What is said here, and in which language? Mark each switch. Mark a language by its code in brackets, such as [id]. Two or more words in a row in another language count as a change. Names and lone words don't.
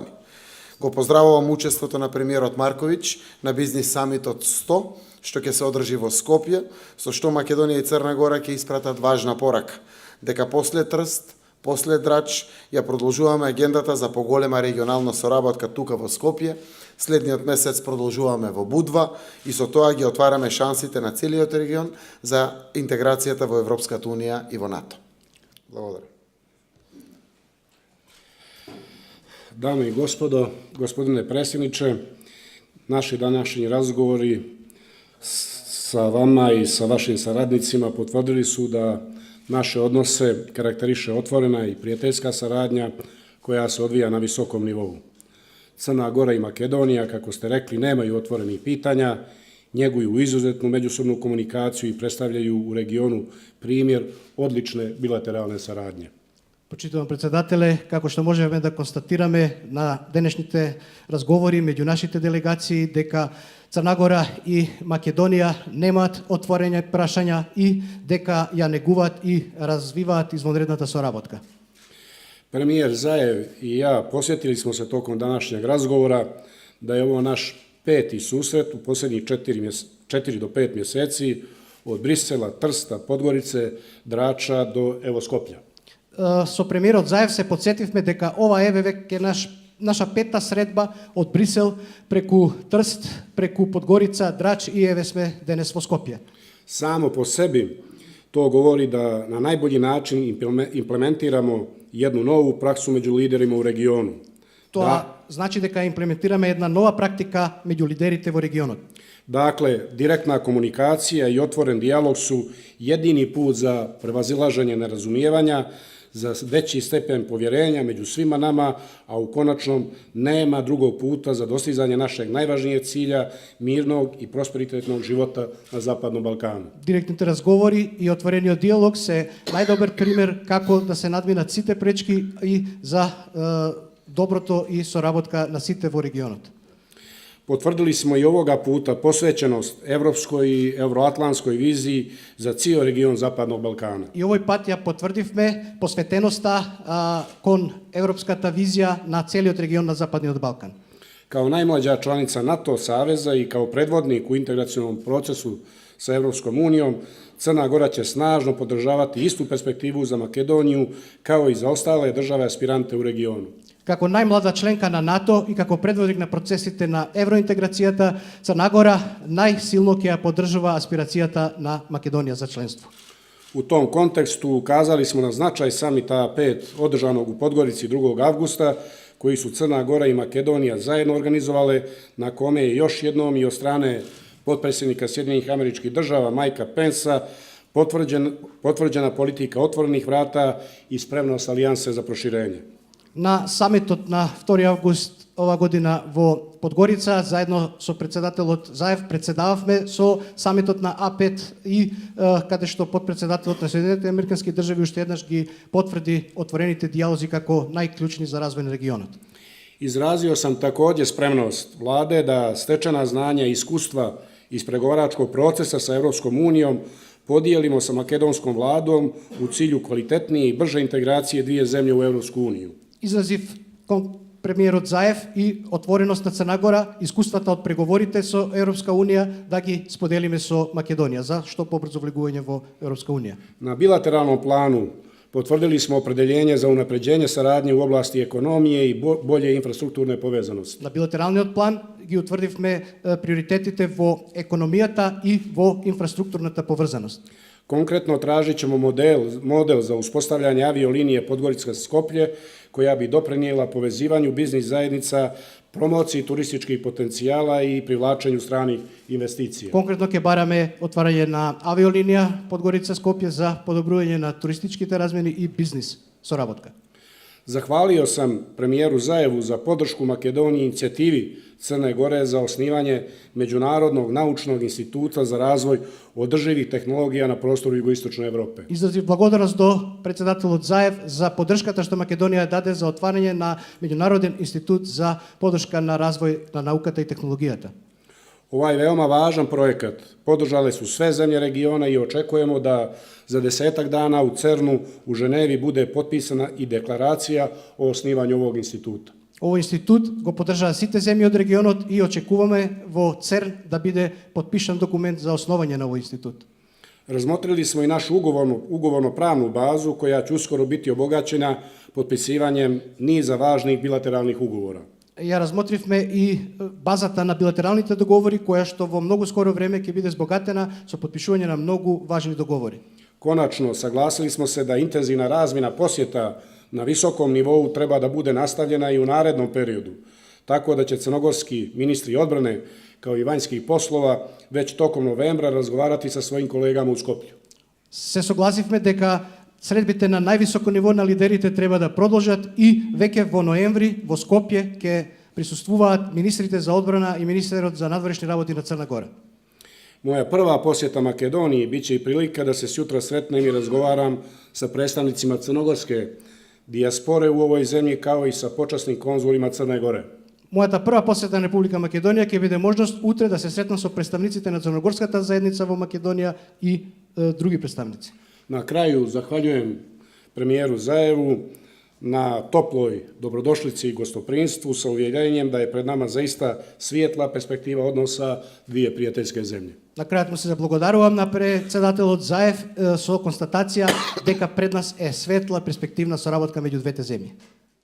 [mk] Го поздравувам учеството на премиерот Марковиќ на бизнис самитот 100, што ќе се одржи во Скопје, со што Македонија и Црна Гора ќе испратат важна порака, дека после Трст, после Драч, ја продолжуваме агендата за поголема регионална соработка тука во Скопје. Следниот месец продолжуваме во Будва и со тоа ги отвараме шансите на целиот регион за интеграцијата во Европската Унија и во НАТО. Благодарам. [sr] Dame i gospodo, gospodine predsjedniče, naši današnji razgovori sa vama i sa vašim saradnicima potvrdili su da naše odnose karakteriše otvorena i prijateljska saradnja koja se odvija na visokom nivou. Crna Gora i Makedonija, kako ste rekli, nemaju otvorenih pitanja, njeguju izuzetnu međusobnu komunikaciju i predstavljaju u regionu primjer odlične bilateralne saradnje. [mk] Почитувам председателе, како што можеме да констатираме на денешните разговори меѓу нашите делегации дека Црна Гора и Македонија немаат отворени прашања и дека ја негуваат и развиваат извонредната соработка. [sr] Premijer Zajev i ja posjetili smo se tokom današnjeg razgovora da je ovo naš peti susret u posljednjih 4 do 5 mjeseci od Brisela, Trsta, Podgorice, Drača do evo Skoplja. [mk] Со премиерот Заев се подсетивме дека ова е веќе наша петта средба од Брисел преку Трст, преку Подгорица, Драч и еве сме денес во Скопје. [sr] Samo po sebi to govori da na najbolji način implementiramo jednu novu praksu među liderima u regionu. [mk] Тоа значи дека имплементираме една нова практика меѓу лидерите во регионот. [sr] Dakle, direktna komunikacija i otvoren dijalog su jedini put za prevazilaženje nerazumijevanja, za veći stepen povjerenja među svima nama, a u konačnom nema drugog puta za dostizanje našeg najvažnijeg cilja, mirnog i prosperitetnog života na Zapadnom Balkanu. [mk] Директните разговори и отворениот диалог се најдобар пример како да се надминат сите пречки и за доброто и соработка на сите во регионот. [sr] Potvrdili smo i ovoga puta posvećenost evropskoj i evroatlantskoj viziji za cijel region Zapadnog Balkana. [mk] И овој пат ја потврдивме посветеноста кон европската визија на целиот регион на Западниот Балкан. [sr] Kao najmlađa članica NATO saveza i kao predvodnik u integracionom procesu sa Evropskom unijom, Crna Gora će snažno podržavati istu perspektivu za Makedoniju kao i za ostale države aspirante u regionu. [mk] Како најмлада членка на НАТО и како предводник на процесите на евроинтеграцијата, Црна Гора најсилно ќе ја поддржува аспирацијата на Македонија за членство. [sr] U tom kontekstu ukazali smo na značaj samita 5 održanog u Podgorici 2. avgusta, koji su Crna Gora i Makedonija zajedno organizovale, na kome je još jednom i od strane potpredsjednika Sjedinjenih Američkih Država Mikea Pensa potvrđena politika otvorenih vrata i spremnost alijanse za proširenje. [mk] На самитот на 2 август ова година во Подгорица, заедно со председателот Заев, председававме со самитот на А5 и каде што подпредседателот на Соединетите Американски држави уште еднаш ги потврди отворените дијалози како најклучни за развој на регионот. [sr] Izrazio sam također spremnost vlade da stečena znanja i iskustva iz pregovaračkog procesa sa Evropskom unijom podijelimo sa makedonskom vladom u cilju kvalitetnije i brže integracije dvije zemlje u Evropsku uniju. [mk] Изразив кон премиерот Заев и отвореност на Црна Гора, искуствата од преговорите со Европска унија да ги споделиме со Македонија за што побрзо влегување во Европска унија. [sr] Na bilateralnom planu potvrdili smo opredeljenje za unapređenje saradnje u oblasti ekonomije i bolje infrastrukturne povezanosti. [mk] На билатералниот план ги утврдивме приоритетите во економијата и во инфраструктурната поврзаност. [sr] Konkretno tražit ćemo model za uspostavljanje aviolinije Podgorica-Skoplje, koja bi doprinijela povezivanju biznis zajednica, promociji turističkih potencijala i privlačenju stranih investicija. [mk] Конкретно ќе бараме отварање на авиолинија Подгорица-Скопје за подобрување на туристичките размени и бизнис соработка. [sr] Zahvalio sam premijeru Zajevu za podršku Makedoniji inicijativi Crne Gore za osnivanje Međunarodnog naučnog instituta za razvoj održivih tehnologija na prostoru jugoistočne Evrope. [mk] Изразив благодарност до председателот Заев за поддршката што Македонија даде за отварање на Меѓународен институт за поддршка на развој на науката и технологијата. [sr] Ovaj veoma važan projekat podržale su sve zemlje regiona i očekujemo da za 10 dana u CERN-u u Ženevi bude potpisana i deklaracija o osnivanju ovog instituta. [mk] Овој институт го поддржаа сите земји од регионот и очекуваме во ЦЕРН да биде подпишан документ за основање на овој институт. [sr] Razmotrili smo i našu ugovorno pravnu bazu koja će uskoro biti obogaćena potpisivanjem niza važnih bilateralnih ugovora. [mk] Ја размотривме и базата на билатералните договори, која што во многу скоро време ќе биде збогатена со подпишување на многу важни договори. [sr] Konačno, saglasili smo se da intenzivna razmjena posjeta na visokom nivou treba da bude nastavljena i u narednom periodu, tako da će crnogorski ministri odbrane kao i vanjskih poslova već tokom novembra razgovarati sa svojim kolegama u Skoplju. [mk] Се согласивме дека средбите на највисоко ниво на лидерите треба да продолжат и веќе во ноември во Скопје ќе присуствуваат министрите за одбрана и министерот за надворешни работи на Црна Гора. [sr] Moja prva posjeta Makedoniji biće i prilika da se sutra sretnem i razgovaram sa predstavnicima crnogorske dijaspore u ovoj zemlji kao i sa počasnim konzulima Crne Gore. [mk] Мојата прва посета на Република Македонија ќе биде можност утре да се сретнам со представниците на црногорската заедница во Македонија и други представници. [sr] Na kraju zahvaljujem premijeru Zajevu na toploj dobrodošlici i gostoprinstvu sa uvjerenjem da je pred nama zaista svijetla perspektiva odnosa dvije prijateljske zemlje. [mk] На крајот му се заблагодарувам на председателот Заев со констатација дека пред нас е светла перспективна соработка меѓу двете земји.